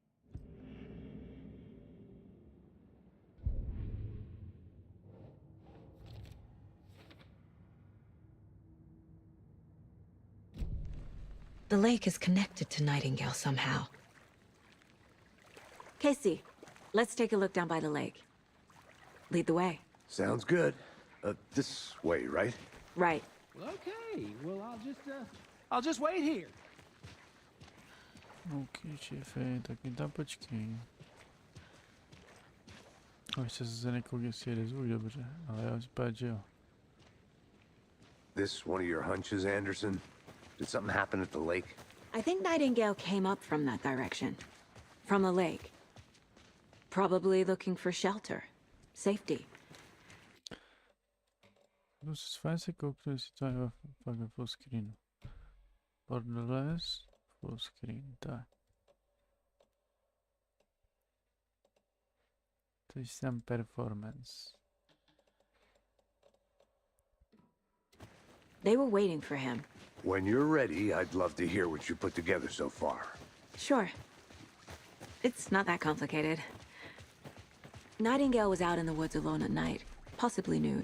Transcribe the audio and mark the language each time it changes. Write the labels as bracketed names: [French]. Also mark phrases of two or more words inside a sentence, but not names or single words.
[English] The lake is connected to Nightingale somehow. Casey, let's take a look down by the lake. Lead the way. Sounds good. This way, right? Right. Okay, well, I'll just wait here. [Czech] OK, šéfe, tak mi tam počkej. Ještě se nekouk, jestli jede zvuk dobře, ale já vypadá, že jo. [English] This one of your hunches, Anderson? Did something happen at the lake? I think Nightingale came up from that direction. From the lake. Probably looking for shelter. Safety. [Czech] No, fajn se kouknu, jestli to je fakt ve [English] full screenu. Borderless, full screen, tak. [Czech] Teď jsem performance. [English] They were waiting for him. When you're ready, I'd love to hear what you put together so far. Sure. It's not that complicated. Nightingale was out in the woods alone at night, possibly nude.